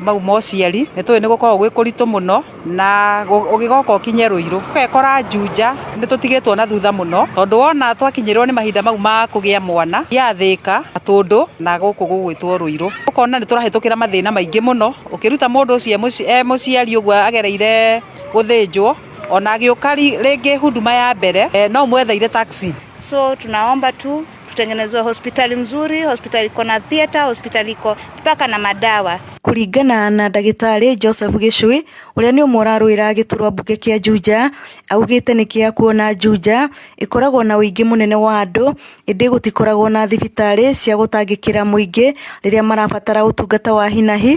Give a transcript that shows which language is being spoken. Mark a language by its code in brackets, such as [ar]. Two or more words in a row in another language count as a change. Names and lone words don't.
[ki] mau ma ũciari nĩ tũĩ nĩ gũkorwo gwĩ kũritũ mũno na ũgĩgoka ũkinye Ruiru ũgekora Juja nĩ tũtigĩtwo na thutha mũno tondũ wona twakinyĩrwo nĩ mahinda mau ma kũgĩa mwana yathĩka Gatũndũ na gũkũ gũgwĩtwo Ruiru ũkona nĩ tũrahĩtũkĩra mathĩna maingĩ mũno ũkĩruta mũndũ ũcio mũciari ũguo agereire gũthĩnjwo ona agĩũka rĩngĩ huduma ya mbere no mwetheire taxi. [sw] So tunaomba tu kutengenezwa hospitali mzuri, hospitali iko na theater, hospitali iko mpaka na madawa. [ki] Kuringana na ndagitari Joseph Gichui uria ni umurarwira giturwa mbuge kia Juja, augite ni kia kuona Juja ikoragwo na uingi munene wa andu indi gutikoragwo na thibitari cia gutangikira muingi riria marabatara utungata wa hinahi.